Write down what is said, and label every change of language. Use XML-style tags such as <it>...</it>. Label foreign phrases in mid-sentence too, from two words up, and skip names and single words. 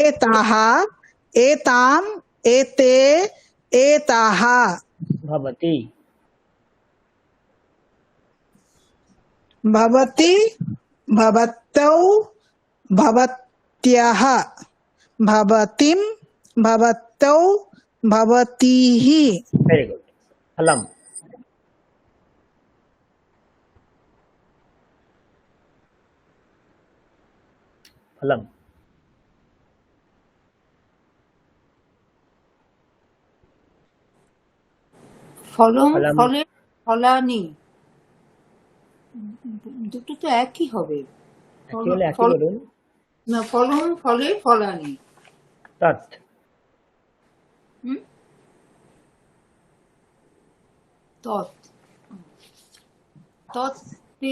<sa>एताः एताम् एते एताः भवति, भवति भवतौ भवत्यः भवतिं भवतौ भवतीः</sa> <en>very good.</en> <sa>फलम, फलम, ফলম, फलम। ফলে, ফলানি,</sa> <bn>দুটো তো একই হবে। একই হলে একই ফল, বলুন।</bn> <sa>না, ফলম, ফলে, ফলানি। তৎ, হুম? তৎ, তৎ, তে,</sa>